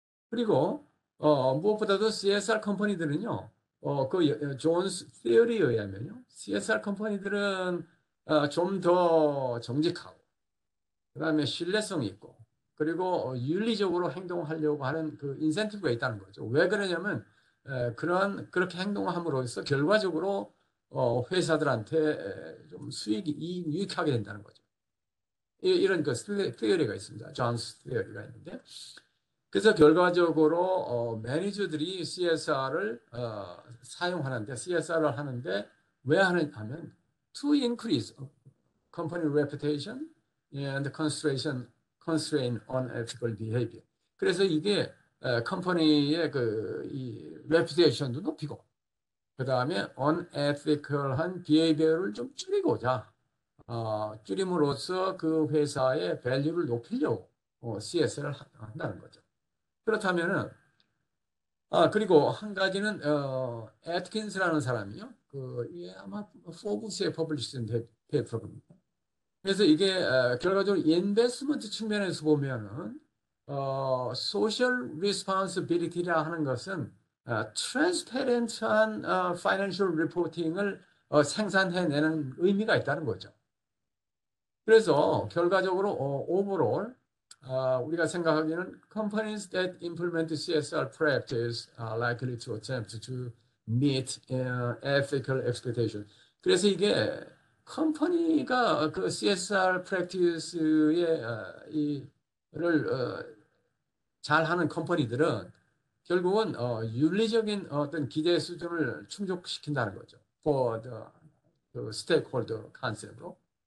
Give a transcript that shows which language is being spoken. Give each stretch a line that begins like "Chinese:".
Korean: 그리고 무엇보다도 CSR 컴퍼니들은요, 그 존스 티어리에 의하면요, CSR 컴퍼니들은 좀 더 정직하고, 그다음에 신뢰성이 있고, 그리고 윤리적으로 행동하려고 하는 그 인센티브가 있다는 거죠. 왜 그러냐면 그렇게 행동함으로써 결과적으로 회사들한테 좀 수익이 유익하게 된다는 거죠. 이런 그 티어리가 있습니다. 존스 티어리가 있는데. 그래서 결과적으로 매니저들이 CSR을 사용하는데 CSR을 하는데 왜 하면
English: to increase company reputation and constraint on ethical behavior.
Korean: 그래서 이게 컴퍼니의 그 이 레퓨테이션도 높이고 그 다음에 unethical한 behavior를 좀 줄이고자 줄임으로써 그 회사의 밸류를 높이려고 CS를 한다는 거죠. 그렇다면은 그리고 한 가지는 애트킨스라는 사람이요. 이게 아마 포브스에 퍼블리시된 페이퍼입니다. 그래서 이게 결과적으로 인베스트먼트 측면에서 보면은 소셜 리스폰시빌리티라 하는 것은 트랜스페런트한 파이낸셜 리포팅을 생산해내는 의미가 있다는 거죠. 그래서 결과적으로 오버롤 우리가 생각하기에는
English: companies that implement CSR practice are likely to attempt to meet ethical expectation.
Korean: 그래서 이게 컴퍼니가 그 CSR practice에 이를 잘하는 컴퍼니들은 결국은 윤리적인 어떤 기대 수준을 충족시킨다는 거죠.
English: For the stakeholder concept으로.